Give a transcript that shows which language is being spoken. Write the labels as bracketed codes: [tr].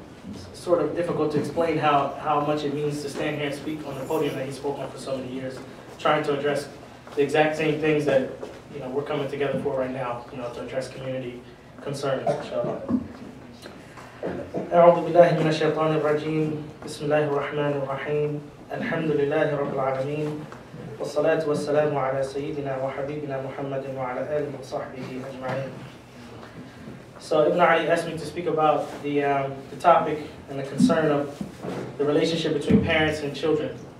[en] It's sort of difficult to explain how much it means to stand here and speak on the podium that he spoke on for so many years, trying to address the exact same things that we're coming together for right now, to address community concerns, inshallah. [ar] أعوذ بالله من الشيطان الرجيم بسم الله الرحمن الرحيم الحمد لله رب العالمين والصلاة والسلام على سيدنا وحبيبنا محمد وعلى آله وصحبه أجمعين. [en] So Ibn Ali asked me to speak about the topic and the concern of the relationship between parents and children.